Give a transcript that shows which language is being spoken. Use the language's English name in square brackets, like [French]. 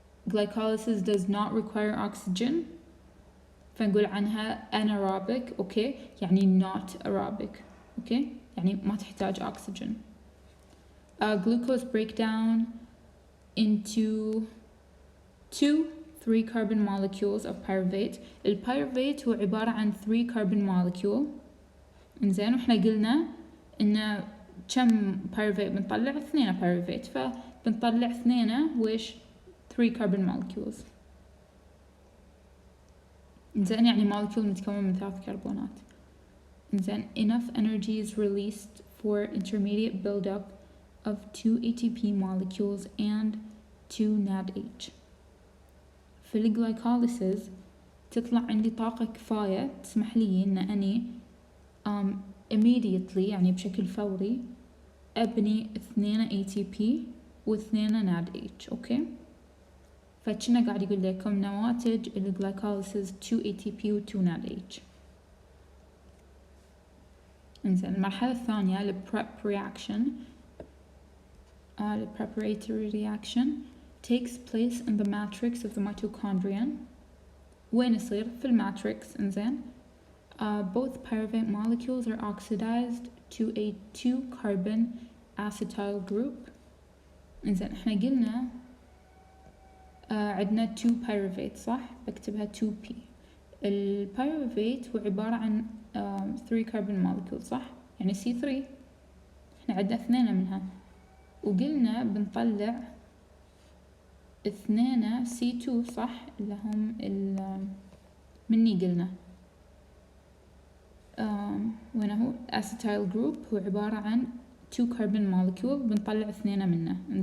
[English] glycolysis does not require oxygen، [Arabic] فنقول عنها [English] anaerobic. [Arabic] اوكي، يعني [English] not aerobic. [Arabic] اوكي، يعني ما تحتاج oxygen. [English] glucose breakdown into 3 carbon molecules of pyruvate. [Arabic] البيروفيت هو عبارة عن 3 carbon molecule. انزين واحنا قلنا ان كم بيروفيت بنطلع؟ 2 بيروفيت، فبنطلع 2 ويش 3 carbon molecules. انزين يعني molecule متكون من 3 كربونات. [English] انزين enough energy is released for intermediate buildup of 2 ATP molecules and 2 NADH. [Arabic] في الجلايكوليسيس تطلع عندي طاقة كفاية تسمح لي ان اني immediately يعني بشكل فوري ابني 2 ATP و 2 NADH. اوكي، فكنا قاعد يقول لكم نواتج الجلايكوليسيس 2 ATP و 2 NADH. انزين المرحلة الثانية ال prep reaction. [English] the preparatory reaction takes place in the matrix of the mitochondrion. [Arabic] وين يصير؟ في الماتريكس. [English] انزين both pyruvate molecules are oxidized to a 2 carbon acetyl group. [Arabic] انزين احنا قلنا عندنا 2 pyruvate صح؟ بكتبها 2p. البيروفيت هو عبارة عن 3 carbon molecule صح؟ يعني C3 احنا عندنا 2 منها، وقلنا بنطلع 2 C2 صح؟ اللي هم مني قلنا وين هو acetyl group هو عبارة عن 2 carbon molecule بنطلع 2 منه.